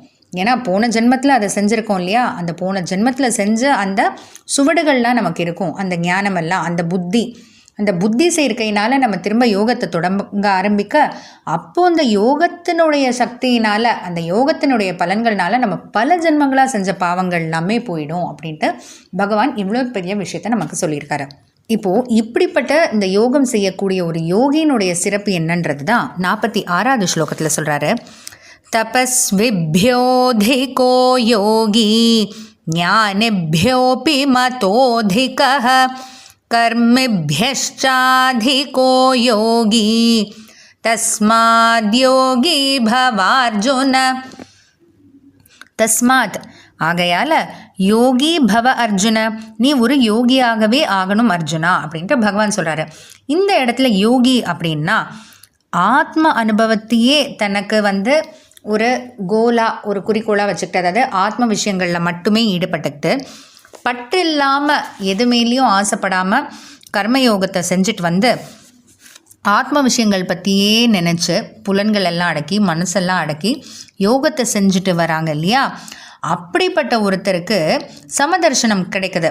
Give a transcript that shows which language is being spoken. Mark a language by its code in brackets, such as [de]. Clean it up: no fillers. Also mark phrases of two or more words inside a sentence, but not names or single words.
[ta] ஏன்னா போன ஜென்மத்தில் அதை செஞ்சுருக்கோம் இல்லையா, அந்த போன ஜென்மத்தில் செஞ்ச அந்த சுவடுகள்லாம் நமக்கு இருக்கும், அந்த ஞானமெல்லாம் அந்த புத்தி சேர்க்கையினால் நம்ம திரும்ப யோகத்தை தொடங்க ஆரம்பிக்க, அப்போது அந்த யோகத்தினுடைய சக்தியினால் அந்த யோகத்தினுடைய பலன்கள்னால நம்ம பல ஜென்மங்களாக செஞ்ச பாவங்கள் எல்லாமே போயிடும் அப்படின்ட்டு பகவான் இவ்வளோ பெரிய விஷயத்த நமக்கு சொல்லியிருக்காரு. இப்போது இப்படிப்பட்ட இந்த யோகம் செய்யக்கூடிய ஒரு யோகியினுடைய சிறப்பு என்னன்றது தான் 46வது ஸ்லோகத்தில் சொல்கிறாரு. [sa] तपस्विभ्योऽधिको योगी ज्ञानिभ्योऽपि मतोऽधिकः कर्मिभ्यश्चाधिको योगी तस्माद्योगी भवार्जुन. [ta] தஸ்மாத் ஆகையால் [sa] योगी भव अर्जुन, [ta] நீ ஒரு யோகியாகவே ஆகணும் அர்ஜுனா அப்படின்ட்டு பகவான் சொல்கிறாரு. இந்த இடத்துல யோகி அப்படின்னா ஆத்ம அனுபவத்தையே தனக்கு ஒரு ஒரு குறிக்கோளாக வச்சுக்கிட்டு, அதாவது ஆத்ம விஷயங்களில் மட்டுமே ஈடுபட்டுக்கிட்டு பற்று இல்லாமல் எதுமேலேயும் ஆசைப்படாமல் கர்மயோகத்தை செஞ்சுட்டு ஆத்ம விஷயங்கள் பற்றியே நினச்சி புலன்கள் எல்லாம் அடக்கி மனசெல்லாம் அடக்கி யோகத்தை செஞ்சுட்டு வராங்க இல்லையா, அப்படிப்பட்ட ஒருத்தருக்கு சமதர்சனம் கிடைக்குது.